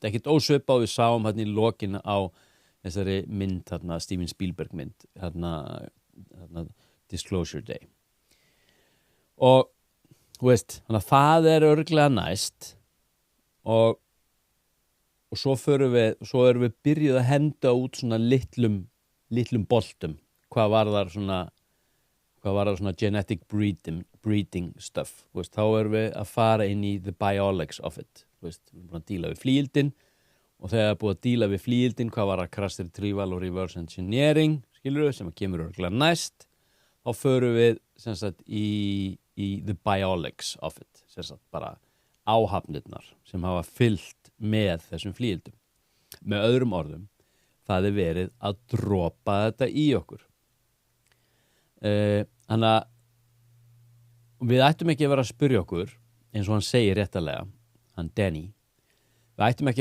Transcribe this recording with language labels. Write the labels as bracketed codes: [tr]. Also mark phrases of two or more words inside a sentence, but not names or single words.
[is] Ekkert ósvipað við sáum hérna í lokin á þessari mynd, hérna Steven Spielberg mynd, hérna Disclosure Day. Og þannig að það er örugglega næst og svo erum við byrjuð að henda út svona litlum boltum, hvað var það [en] svona genetic breeding stuff, [is] þá erum við að fara inn í [en] the biologics of it, [is] við erum búin að díla við flygildin og þegar búið að díla við flygildin, hvað var að [en] crash retrieval [is] og [en] reverse engineering, [is] skilurðu, sem að kemur örugglega næst, þá förum við sem sagt í [en] the biologics of it, [is] sem sagt bara áhafnirnar sem hafa fylgt með þessum flygildum. Með öðrum orðum, það er verið að dropa þetta í okkur. Þannig að við ættum ekki að vera að spyrja okkur, eins og hann segir réttalega, hann Danny, við ættum ekki